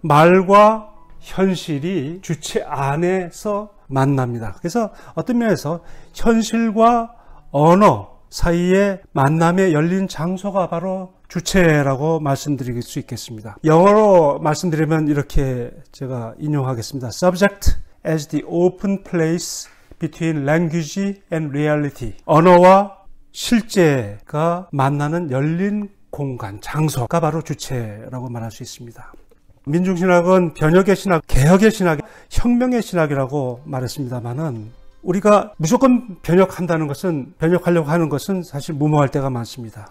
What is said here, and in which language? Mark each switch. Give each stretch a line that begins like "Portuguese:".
Korean: 말과 현실이 주체 안에서 만납니다. 그래서 어떤 면에서 현실과 언어 사이의 만남에 열린 장소가 바로 주체라고 말씀드릴 수 있겠습니다. 영어로 말씀드리면 이렇게 제가 인용하겠습니다.
English: Subject as the open place between language and reality.
Korean: 언어와 실제가 만나는 열린 공간, 장소가 바로 주체라고 말할 수 있습니다. 민중신학은 변혁의 신학, 개혁의 신학, 혁명의 신학이라고 말했습니다만은 우리가 무조건 변혁하려고 하는 것은 사실 무모할 때가 많습니다.